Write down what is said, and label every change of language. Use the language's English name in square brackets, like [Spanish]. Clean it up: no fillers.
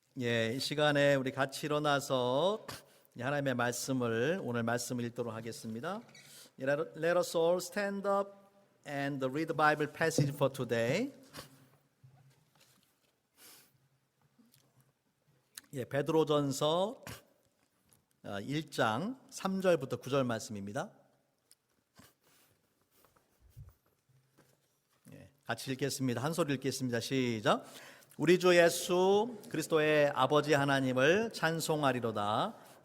[Korean] 이 시간에 우리 같이 일어나서 하나님의 말씀을 오늘 말씀을 읽도록 하겠습니다. [English] Let us all stand up and read the Bible passage for today. [Korean] 베드로전서 1장 3절부터 9절 말씀입니다. 같이 읽겠습니다. 한 소리 읽겠습니다. 시작. 우리 주 예수 그리스도의 아버지 하나님을 찬송하리로다.